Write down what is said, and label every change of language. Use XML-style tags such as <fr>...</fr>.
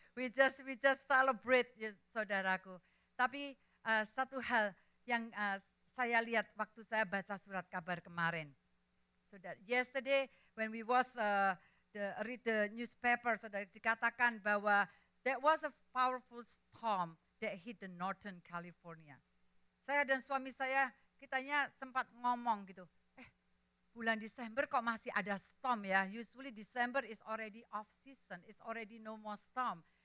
<en>We just celebrate,</en> <id>saudaraku. Tapi satu hal yang saya lihat waktu saya baca surat kabar kemarin.</id> <en>Saudara, yesterday when we read the newspaper, saudara,</en> <id>dikatakan bahwa</id> <en>there was a powerful storm that hit the Northern California.</en> <id>Saya dan suami saya, kitanya sempat ngomong gitu, bulan Desember kok masih ada storm ya.</id> <en>Usually December is already off season, it's already no more storm.</en>